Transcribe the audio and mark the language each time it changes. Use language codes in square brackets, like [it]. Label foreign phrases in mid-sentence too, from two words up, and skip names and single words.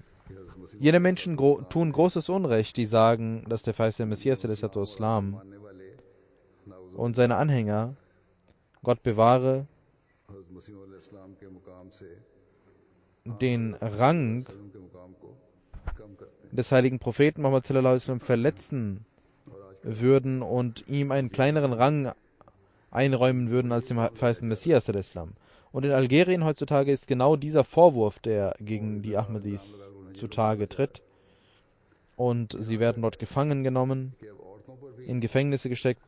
[de] Jene Menschen tun großes Unrecht, die sagen, dass der verheißene Messias Islam und seine Anhänger, Gott bewahre, den Rang des heiligen Propheten Muhammad [ar] صلى الله عليه وسلم [de] verletzen würden und ihm einen kleineren Rang einräumen würden als dem verheißenen Messias Islam. Und in Algerien heutzutage ist genau dieser Vorwurf, der gegen die Ahmadis zutage tritt. Und sie werden dort gefangen genommen, in Gefängnisse gesteckt.